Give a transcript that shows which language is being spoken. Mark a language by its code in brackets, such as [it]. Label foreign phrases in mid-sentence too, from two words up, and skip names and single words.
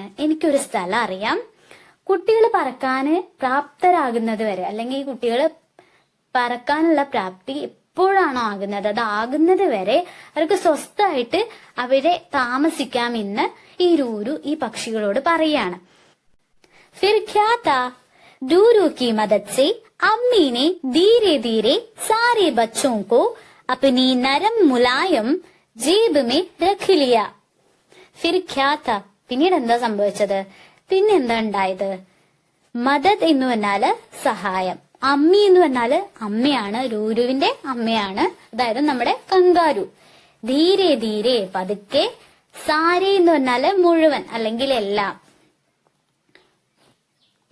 [ml] എനിക്കൊരു സ്ഥലം അറിയാം, കുട്ടികൾ പറക്കാന് പ്രാപ്തരാകുന്നത് വരെ, അല്ലെങ്കിൽ കുട്ടികൾ പറക്കാനുള്ള പ്രാപ്തി എപ്പോഴാണോ ആകുന്നത്, അതാകുന്നത് വരെ അവർക്ക് സ്വസ്ഥമായിട്ട് അവിടെ താമസിക്കാമെന്ന് ഈ രൂരു ഈ പക്ഷികളോട് പറയാണ്. [hi] फिर क्या था രൂരു की मदद से अम्मी ने धीरे धीरे सारे बच्चों को अपनी नरम मुलायम जेब में रख लिया. फिर क्या था, [ml] പിന്നീട് എന്താ സംഭവിച്ചത്? പിന്നെന്താ ഉണ്ടായത്? മദദ് എന്ന് പറഞ്ഞാല് സഹായം, അമ്മി എന്ന് പറഞ്ഞാല് അമ്മയാണ്, രൂരുവിന്റെ അമ്മയാണ്, അതായത് നമ്മുടെ കങ്കാരു. [hi] धीरे धीरे, പതുക്കെ. [ml] സാരെ എന്ന് പറഞ്ഞാല് മുഴുവൻ അല്ലെങ്കിൽ എല്ലാം.